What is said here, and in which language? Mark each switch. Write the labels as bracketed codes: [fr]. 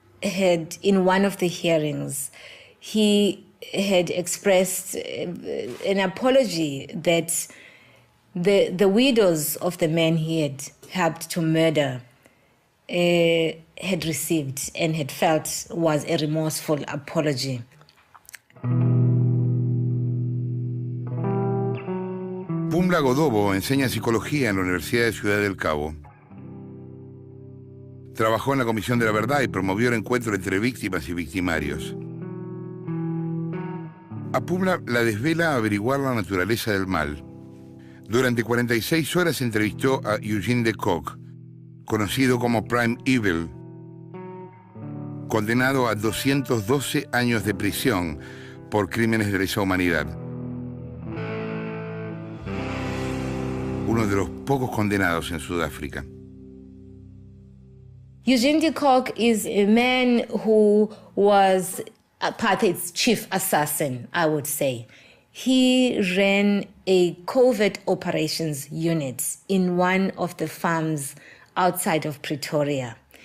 [en] had, in one of the hearings, he had expressed an apology that the widows of the men he had helped to murder had received and had felt was a remorseful apology. [es] Pumla Godobo enseña psicología en la Universidad de Ciudad del Cabo. Trabajó en la Comisión de la Verdad y promovió el encuentro entre víctimas y victimarios. A Pumla la desvela averiguar la naturaleza del mal. Durante 46 horas entrevistó a Eugene de Kock, conocido como Prime Evil, condenado a 212 años de prisión por crímenes de lesa humanidad. Uno de los pocos condenados en Sudáfrica. [en] Eugene de Kock is a man who was apartheid's chief assassin, I would say. He ran a covert operations unit in one of the farms outside of Pretoria.